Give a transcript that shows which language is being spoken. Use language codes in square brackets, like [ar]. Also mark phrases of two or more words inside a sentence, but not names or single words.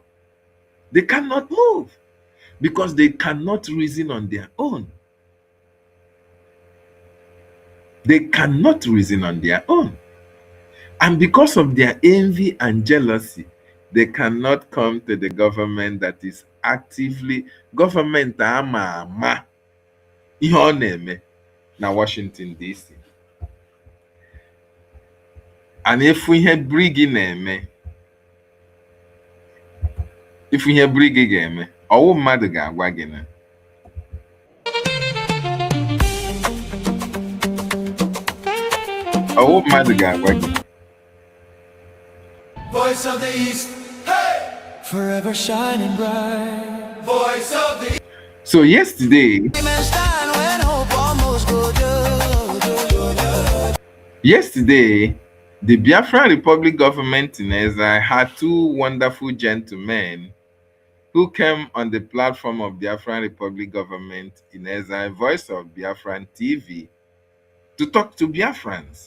[en] They cannot move because they cannot reason on their own. They cannot reason on their own. And because of their envy and jealousy, they cannot come to the government that is actively government [ig] ama ihe ọ na-eme na [en] Washington DC. And if we had Brgie na-eme, if we had [ig] Brgie ga-eme, ọwụ mmadụ ga-agwa gị na ọwụ mmadụ ga-agwa gị. [en] Voice of the East, hey! Forever shining bright. Voice of the So yesterday, the Biafra Republic government in Ezra had two wonderful gentlemen who came on the platform of Biafra Republic government in Ezra, Voice of Biafran TV, to talk to Biafrans.